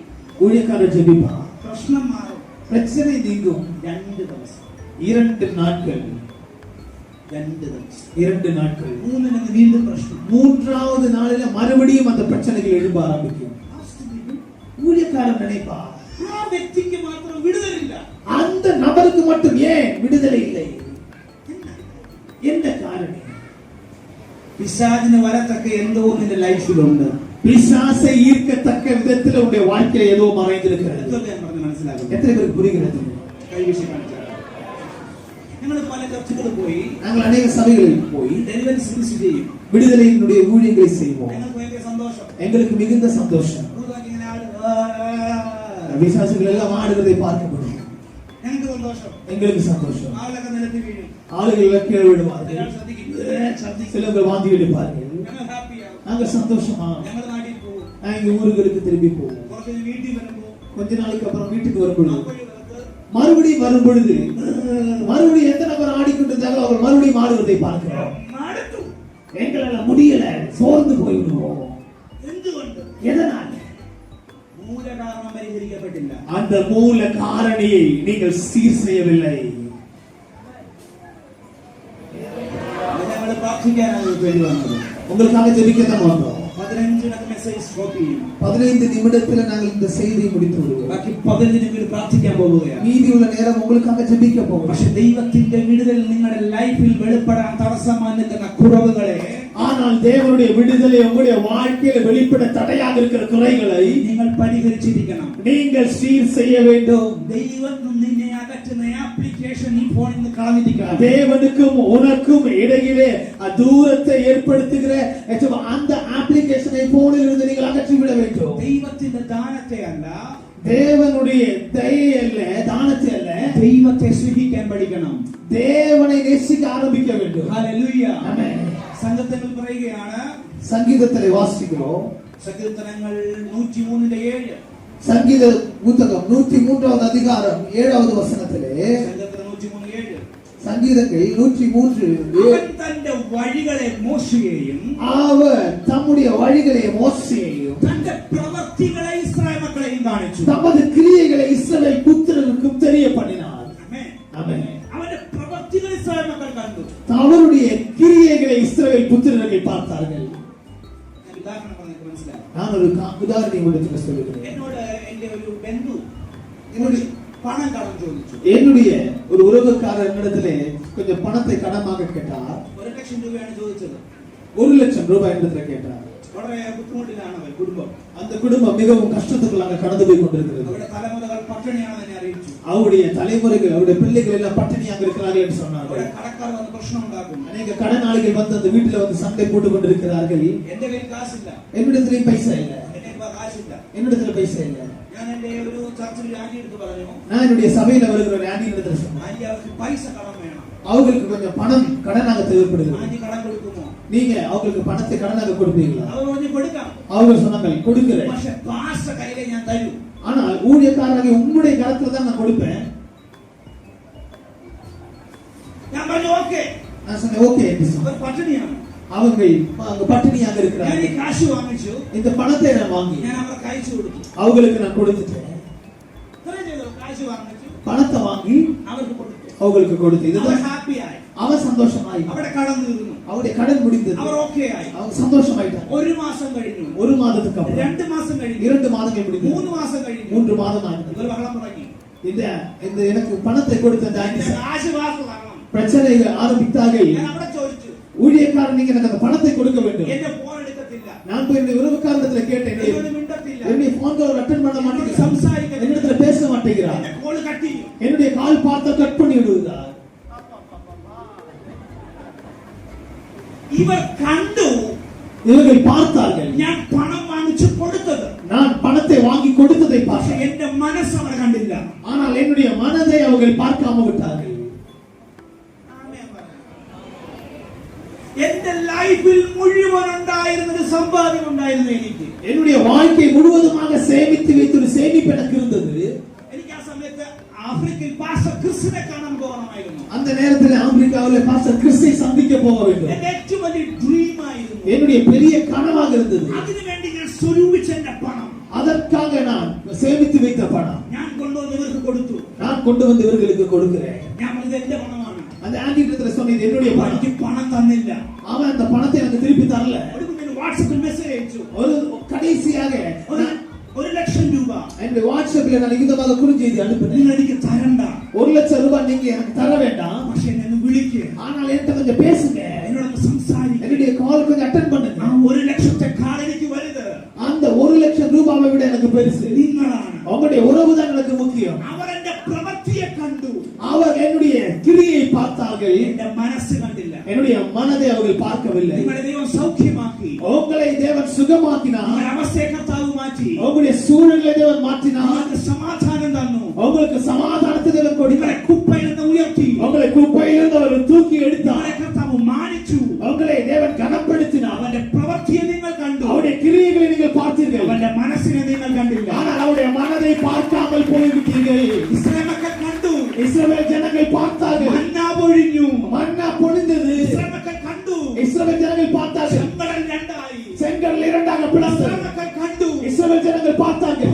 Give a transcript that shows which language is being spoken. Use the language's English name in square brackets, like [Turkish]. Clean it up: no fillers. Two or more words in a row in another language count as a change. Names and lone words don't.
[Tamil] ஊழியக்காரர் ஜெபிப்பா, பிரச்சனை மாறும், பிரச்சனை நீங்கும். [Malayalam] 2 ദിവസം [Tamil] 2 நாட்கள் [Malayalam] 2 ദിവസം [Tamil] 2 நாட்கள் 3 எனக்கு மீண்டும் பிரச்சனை. 3வது நாளில மறுபடியும் அந்த பிரச்சனைகள் எழும்ப ஆரம்பிக்கும். ஊழியக்காரர் நினைப்பா, [Malayalam] ആ വ്യക്തിക്ക് മാത്രം വിടുതലില്ല, [Tamil] அந்த நபருக்கு மட்டும் ஏன் விடுதலை இல்லை? என்ன காரணம்? [Malayalam] പിശാചിന് വരത്തക്ക എന്തോ നിന്റെ ലൈഫിലുണ്ട്. [Tamil] பிசாசை ஈர்க்கத்தக்க விதத்தில் உங்களுடைய வாழ்க்கையில ஏதோ மறைந்திருக்கிறது. [Malayalam] ഞാൻ പറഞ്ഞ് മനസ്സിലാകും. [Tamil] எத்தனை பேருக்கு புரிகிறது? [Malayalam] ഞങ്ങൾ പല ചർച്ചകളിൽ പോയി, [Tamil] நாங்கள் அநேக சபைகளில் போய் [English] deliverance ministry [Malayalam] ചെയ്യും. [Tamil] விடுதலையினுடைய ஊழியங்களை செய்வோம். [Malayalam] ഞങ്ങൾക്ക് ഭയങ്കര സന്തോഷം, [Tamil] எங்களுக்கு மிகுந்த சந்தோஷம். விசுவாசிகள் எல்லாம் ஆடுவதை பார்க்க முடியும். [Malayalam] ഞങ്ങൾക്ക് സന്തോഷം, [Tamil] எங்களுக்கு சந்தோஷம். [Malayalam] ആളുകളൊക്കെ നിലത്ത് വീഴും, [Tamil] ஆளுகள் கீழே விடுவார்கள், சில பேர் வாந்தி எடுப்பார்கள். [Malayalam] ഞങ്ങൾ ഹാപ്പിയാവും, [Tamil] நாங்கள் சந்தோஷமா [Malayalam] ഞങ്ങൾ നാട്ടിൽ പോകും, [Tamil] எங்க ஊர்களுக்கு திரும்பி போவோம். [Malayalam] കുറച്ച് വീട്ടിൽ വരുമ്പോൾ [Tamil] கொஞ்ச நாளைக்கு அப்புறம் வீட்டுக்கு வரும்பொழுது மறுபடியும் மறுபடியும் எந்த நபர் ஆடிக்கொண்டிருந்தாங்களோ அவர் மறுபடியும் ஆடுவதை பார்க்கிறோம். எங்களால முடியல, சோர்ந்து போய்விடுவோம். எதனால்? மூல காரணம் பரிகரிக்கப்பட்டில்ல. அந்த மூல காரணியை நீங்கள் சீர் செய்யவில்லை. [Malayalam] ഞങ്ങൾ പ്രാർത്ഥിക്കാനാണ് വേണ്ടി വന്നത്. [Tamil] உங்களுக்காக ஜெபிக்க தான் வந்தோம். [Malayalam] 15 [English] message stop [Malayalam] ചെയ്യും. [Tamil] 15 நிமிடத்துல நாங்கள் இந்த செய்தியை முடித்து விடுவோம். [Malayalam] ബാക്കി 15 മിനിറ്റ് പ്രാർത്ഥിക്കാൻ പോവുകയാണ്. [Tamil] மீதியுள்ள நேரம் உங்களுக்காக ஜெபிக்க போகிறோம். [Malayalam] പക്ഷേ ദൈവത്തിന്റെ വിടുതൽ നിങ്ങളുടെ ലൈഫിൽ വെളിപ്പെടാൻ തടസ്സമായി നിൽക്കുന്ന കുറവുകളെ, [Tamil] ஆனால் தேவனுடைய விடுதலை உங்களுடைய வாழ்க்கையில் வெளிப்பட தடையாக இருக்கிற குறைகளை [Malayalam] നിങ്ങൾ പരിഹരിച്ചിരിക്കണം. [Tamil] நீங்கள் சீர் செய்ய வேண்டும். [Malayalam] ദൈവം നിന്നെ അകറ്റുന്ന ആപ്ലിക്കേഷൻ ഈ ഫോണിൽ നിന്ന് കളഞ്ഞിരിക്കണം. [Tamil] தேவனுக்கும் உனக்கும் இடையிலே தூரத்தை ஏற்படுத்துகிற அந்த அப்ளிகேஷனை போனில் இருந்து நீங்கள் அகற்றிவிட வேண்டும். [Malayalam] ദൈവത്തിന്റെ ദാനത്തെ അല്ല, [Tamil] தேவனுடைய தயை அல்ல, தானத்தை அல்ல, [Malayalam] ദൈവത്തെ സ്നേഹിക്കാൻ പഠിക്കണം. [Tamil] தேவனை நேசிக்க ஆரம்பிக்க வேண்டும். [Malayalam] ഹല്ലേലൂയ. [Tamil] ஆமென். [Malayalam] സംഗീതത്തിൽ പറയുകയാണ്, [Tamil] சங்கீதத்திலே வாசிக்கிறோம், [Malayalam] സങ്കീർത്തനങ്ങൾ 103:7, [Tamil] சங்கீத புத்தகம் 103வது அதிகாரம் 7வது வசனத்திலே, [Malayalam] സങ്കീർത്തനം 103:7, [Tamil] சங்கீதங்கள் 103:7, [Malayalam] അവൻ തന്റെ വഴികളെ മോശയെയും [Tamil] அவர் தம்முடைய வழிகளை மோசேயையும் [Malayalam] തന്റെ പ്രവൃത്തികളെ ഇസ്രായേൽ മക്കളെയും കാണിച്ചു. [Tamil] தமது கிரியைகளை இஸ்ரவேல் புத்திரருக்கும் தெரிய பண்ணினார். [Malayalam] ആമേൻ. [Tamil] ஆமென். [Malayalam] അവന്റെ പ്രവൃത്തികൾ ഇസ്രായേൽ മക്കൾ കണ്ടു. [Tamil] அவருடைய கிரியைகளை இஸ்ரவேல் புத்திரர்கள் பார்த்தார்கள். [Malayalam] ഉദാഹരണം പറഞ്ഞാൽ മനസ്സിലായി. [Tamil] நான் ஒரு உதாரணம் உங்களுக்கு சொல்லுகிறேன். [Malayalam] എന്നോട് എന്റെ ഒരു ബന്ധു എന്നോട് പണം കടം ചോദിച്ചു. [Tamil] என்னுடைய ஒரு உறவுக்காரர் என்னிடத்திலே கொஞ்சம் பணத்தை கடமாக கேட்டார். [Malayalam] 1 ലക്ഷം രൂപയാണ് ചോദിച്ചത്. [Tamil] 1 லட்சம் ரூபாய் என்னிடத்திலே கேட்டார். [Malayalam] വളരെ ബുദ്ധിമുട്ടിലാണ് അവർ കുടുംബം. [Tamil] அந்த குடும்பம் மிகவும் கஷ்டத்துக்குள்ளாக கடந்து போய் கொண்டிருக்கிறது. [Malayalam] അവരുടെ തലമുറകൾ പട്ടിണിയാണെന്ന് എന്നെ അറിയിച്ചു. [Tamil] அவருடைய தலைமுறைகள், அவருடைய பிள்ளைகள் எல்லாம் பட்டினியாக இருக்கிறார்கள் என்று சொன்னார்கள். [Malayalam] അവരുടെ കടക്കാർ വന്ന് പ്രശ്നം ഉണ്ടാക്കും. [Tamil] அநேக கடனாளிகள் வந்து அந்த வீட்டில் வந்து சண்டை போட்டுக் கொண்டிருக்கிறார்கள். [Malayalam] എന്റെ കയ്യിൽ കാശില്ല, [Tamil] என்னிடத்திலேயும் பைசா இல்ல, [Malayalam] എന്റെ കാശില്ല. [Tamil] என்னிடத்துல பைசா இல்ல. [Malayalam] ഞാൻ എന്റെ ഒരു ചർച്ചിൽ ആന്റി എടുത്ത് പറഞ്ഞു, [Tamil] நான் என்னுடைய சபையில வருகிற ஒரு ஆண்டி இடத்துல சொன்னேன், [Malayalam] ആന്റി അവർക്ക് പൈസ കടം വേണം, [Tamil] அவங்களுக்கு கொஞ்சம் பணம் கடனாக தேவைப்படுகிறது, [Malayalam] ആന്റി കടം കൊടുക്കുമോ? [Tamil] நீங்க அவங்களுக்கு பணத்தை கடனாக கொடுப்பீங்களா? [Malayalam] അവർ പറഞ്ഞു കൊടുക്കാം. [Tamil] அவங்க சொன்னாங்க கொடுக்கிறேன், [Malayalam] പക്ഷെ പാസ്റ്റ കയ്യിലെ ഞാൻ തരൂ. [Tamil] ஆனால் ஊழியக்காரராக உங்களுடைய கரத்துல தான் நான் கொடுப்பேன். [Malayalam] ഞാൻ പറഞ്ഞു ഓക്കേ. [Tamil] நான் சொன்னேன் ஓகே. [Malayalam] അവർ പട്ടിണിയാണ്, [Tamil] அவங்க அங்க பட்டினியாக [Malayalam] ഞാൻ ഈ [Tamil] இருக்கிறார்கள். [Malayalam] കാശ് വാങ്ങിച്ചു, [Tamil] இந்த பணத்தை நான் வாங்கி [Malayalam] ഞാൻ അവർക്ക് അയച്ചു കൊടുത്തു. [Tamil] அவங்களுக்கு நான் கொடுத்துட்டேன். [Malayalam] ഇത്രയും ചെയ്തു, കാശ് വാങ്ങിച്ചു, [Tamil] பணத்தை வாங்கி [Malayalam] അവർക്ക് കൊടുത്തു. [Tamil] அவங்களுக்கு கொடுத்து [Malayalam] അവർ [Tamil] இதுதான் [Malayalam] ഹാപ്പിയായി, [Tamil] அவன் சந்தோஷமாய், [Malayalam] അവിടെ കടം തീർന്നു, [Tamil] அவருடைய கடன் முடிந்தது, [Malayalam] അവർ ഓക്കെ ആയി. [Tamil] அவன் சந்தோஷமாயிட்டான். [Malayalam] ഒരു മാസം കഴിഞ്ഞു, [Tamil] ஒரு மாதத்துக்கு அப்புறம் [Malayalam] 2 മാസം കഴിഞ്ഞു, [Tamil] 2 மாதங்கள் முடிந்தது, [Malayalam] 3 മാസം കഴിഞ്ഞു, [Tamil] 3 மாதம் ஆனது. [Malayalam] ഇവർ ബഹളം തുടങ്ങി. [Tamil] இந்த இந்த எனக்கு பணத்தை கொடுத்த அந்த ஆண்டி [Malayalam] കാശ് വാക്ക് തരണം. [Tamil] பிரச்சனை ஆரம்பித்தார்கள். [Malayalam] ഞാൻ അവിടെ ചോദിച്ചു, [Tamil] ஊழியக்காரன் நீங்க எனக்கு அந்த பணத்தை கொடுக்க வேண்டும். [Malayalam] എന്റെ ഫോൺ എടുക്കത്തില്ല, [Tamil] நான் போய் என்னுடைய உறவுக்காரத்துல கேட்டேன், [Malayalam] എന്നോട് മിണ്ടത്തില്ല, [Tamil] என்னுடைய [English] phone call attend [Tamil] பண்ண [Malayalam] എന്നോട് [Tamil] மாட்டேங்கிறார், [Malayalam] സംസാരിക്കത്തില്ല, [Tamil] என்னிடத்துல பேச மாட்டேங்கிறார், [Malayalam] എന്റെ [English] call cut [Malayalam] ചെയ്യും. [Tamil] என்னுடைய கால் பார்த்தா கட் பண்ணி விடுகிறார். [Malayalam] ഇവർ കണ്ടു [Tamil] இவர்கள் பார்த்தார்கள், [Malayalam] ഞാൻ പണം വാങ്ങിച്ചു കൊടുത്തത്, [Tamil] நான் பணத்தை வாங்கி கொடுத்ததை [Malayalam] പക്ഷെ [Tamil] பார்த்தார்கள். [Malayalam] എന്റെ മനസ്സ് അവർ കണ്ടില്ല. [Tamil] ஆனால் என்னுடைய மனதை அவர்கள் பார்க்காம விட்டார்கள். [Malayalam] എന്റെ ലൈഫിൽ മുഴുവൻ ഉണ്ടായിരുന്ന ഒരു സമ്പാദ്യം ഉണ്ടായിരുന്നു എനിക്ക്. [Tamil] என்னுடைய வாழ்க்கை முழுவதுமாக சேமித்து வைத்த ஒரு சேமிப்பு எனக்கு இருந்தது. [Malayalam] എനിക്ക് ആ സമയത്ത് ആഫ്രിക്കയിൽ പാസ്റ്റർ ക്രിസ്തുവിനെ കാണാൻ പോകണമായിരുന്നു. [Tamil] அந்த நேரத்தில் ஆப்பிரிக்காவிலே பாஸ்டர் கிறிஸ்தை சந்திக்க போக வேண்டும். [Malayalam] എന്റെ ഏറ്റവും വലിയ ഡ്രീം ആയിരുന്നു. [Tamil] என்னுடைய பெரிய கனவாக இருந்தது. [Malayalam] അതിനുവേണ്ടി ഞാൻ സ്വരൂപിച്ച എന്റെ പണം, [Tamil] அதற்காக நான் சேமித்து வைத்த பணம் [Malayalam] ഞാൻ കൊണ്ടുവന്ന് ഇവർക്ക് കൊടുത്തു. [Tamil] நான் கொண்டு வந்து இவர்களுக்கு கொடுக்கிறேன். [Malayalam] ഞാൻ പറഞ്ഞത് എന്റെ പണമാണ്. [Tamil] அந்த ஆண்டி இடத்துல சொன்னது என்னுடைய பணம். [Malayalam] എനിക്ക് പണം തന്നില്ല. [Tamil] அவன் அந்த பணத்தை எனக்கு திருப்பி தரல. [Malayalam] ഒരു വാട്സാപ്പിൽ മെസ്സേജ് അയച്ചു, [Tamil] ஒரு கடைசியாக [Malayalam] 1,00,000 രൂപ [Tamil] என்னுடைய வாட்ஸ்அப்ல நான் லிখিতமாக குறுஞ்செய்தி அனுப்பினேன். [Malayalam] നിങ്ങൾ എനിക്ക് തരണ്ട, [Tamil] 1,00,000 ரூபாய் நீங்க எனக்கு தர வேண்டாம், [Malayalam] പക്ഷെ എന്നെ വിളിക്ക്, [Tamil] ஆனால் என்கிட்ட கொஞ்சம் பேசுங்க, [Malayalam] എന്നോട് സംസാരിക്കുക. [Tamil] என்னுடைய கால் கொஞ்சம் அட்டெண்ட் பண்ணுங்க. [Malayalam] ആ 1,00,000 എനിക്ക് വലുത് [Tamil] அந்த 1,00,000 ரூபாவை விட எனக்கு பெருசு [Malayalam] നിങ്ങളാണ്. [Tamil] உங்களுடைய உறவு தான் எனக்கு முக்கியம். [Malayalam] അവർ എന്റെ പ്രവൃത്തിയെ കണ്ടു, [Tamil] அவர் என்னுடைய கிரியை பார்த்தார்கள், [Malayalam] എന്റെ മനസ്സ് കണ്ടില്ല. [Tamil] என்னுடைய மனதை அவர்கள் பார்க்கவில்லை. [Malayalam] നിങ്ങളുടെ ദൈവം സൗഖ്യമാക്കി, [Tamil] உங்களை தேவன் சுகமாக்கினார், [Malayalam] നിങ്ങളുടെ അവസ്ഥയെ കർത്താവ് മാറ്റി, [Tamil] உங்களுடைய சூழலை தேவன் மாற்றினார், [Malayalam] നിങ്ങൾക്ക് സമാധാനം തന്നു, [Tamil] உங்களுக்கு சமாதானத்தை தேவன் [Malayalam] നിങ്ങളെ [Tamil] கொடுத்தார், [Malayalam] കുപ്പയിൽ നിന്ന് ഉയർത്തി, [Tamil] உங்களை குப்பையிலிருந்து அவர் தூக்கி எடுத்தார், [Malayalam] നിങ്ങളെ കർത്താവ് മാനിച്ചു. [Tamil] உங்களை தேவன் கனப்படுத்தினார். [Malayalam] അവന്റെ പ്രവൃത്തിയെ നിങ്ങൾ കണ്ടു, [Tamil] அவருடைய கிரியைகளை நீங்கள் பார்த்தீர்கள், [Malayalam] അവന്റെ മനസ്സിനെ നിങ്ങൾ കണ്ടില്ല. [Tamil] ஆனால் அவருடைய மனதை பார்க்காமல் போய்விட்டீர்கள். [Malayalam] ഇസ്രായേൽ മക്കൾ കണ്ടു, [Tamil] இஸ்ரவேல் ஜனங்கள் பார்த்தார்கள், [Malayalam] മന്ന പൊഴിഞ്ഞു. [Tamil] மன்னா பொழிந்தது. [Malayalam] ഇസ്രായേൽ മക്കൾ കണ്ടു, [Tamil] இஸ்ரவேல் ஜனங்கள் பார்த்தார்கள், [Malayalam] ചെങ്കടൽ രണ്ടായി. [Tamil] செங்கடல் இரண்டாக பிளந்தது. [Malayalam] ഇസ്രായേൽ മക്കൾ കണ്ടു, [Tamil] இஸ்ரவேல் ஜனங்கள் பார்த்தார்கள்,